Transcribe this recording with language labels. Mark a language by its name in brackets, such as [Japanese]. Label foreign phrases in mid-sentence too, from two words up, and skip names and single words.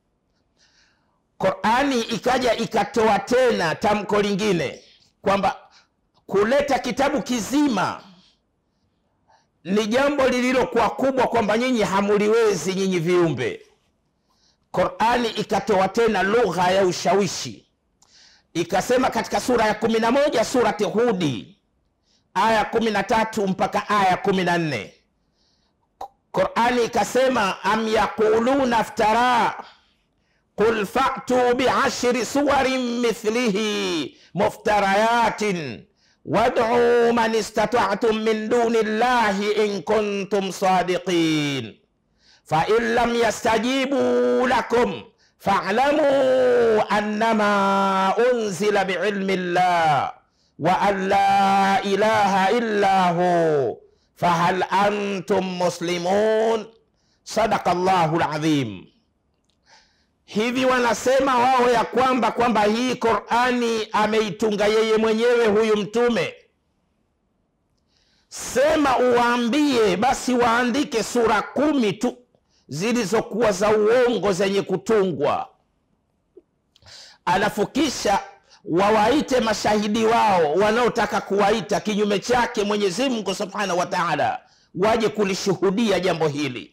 [Swahili] Qur'ani ikaja ikatoa tena tamko lingine kwamba kuleta kitabu kizima ni jambo lililokuwa kubwa, kwamba nyinyi hamuliwezi, nyinyi viumbe. Qur'ani ikatoa tena lugha ya ushawishi, ikasema katika sura ya 11 surati Hudi aya 13 mpaka aya 14, Qur'ani ikasema [Arabic] أم يقولون افترى قل فأتوا بعشر سور مثله مفتريات وادعوا من استطعتم من دون الله إن كنتم صادقين فإن لم يستجيبوا لكم فاعلموا أنما أنزل بعلم الله وأن لا إله إلا هو فهل أنتم مسلمون. صدق الله العظيم. [Swahili] Hivi wanasema wao ya kwamba hii Qur'ani ameitunga yeye mwenyewe huyu mtume. Sema uwaambie basi waandike sura 10 tu zilizokuwa za uongo zenye kutungwa, alafu kisha wawaite mashahidi wao wanaotaka kuwaita kinyume chake Mwenyezi Mungu [Arabic] سبحانه وتعالى, [Swahili] waje kulishuhudia jambo hili.